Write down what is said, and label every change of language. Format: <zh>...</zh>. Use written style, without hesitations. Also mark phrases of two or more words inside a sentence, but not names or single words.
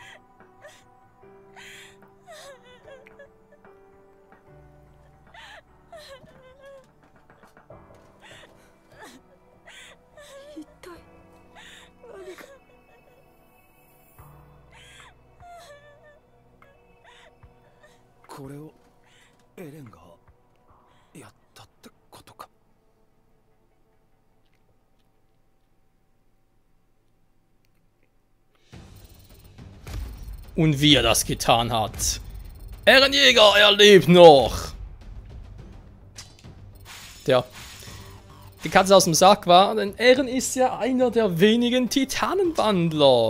<ja>一体何が。これをエレンがやったってことか。</ja> <de>Und wie er das getan hat. Ehrenjäger, er lebt noch. Tja. Die Katze aus dem Sack war, denn Eren ist ja einer der wenigen Titanenwandler.</de>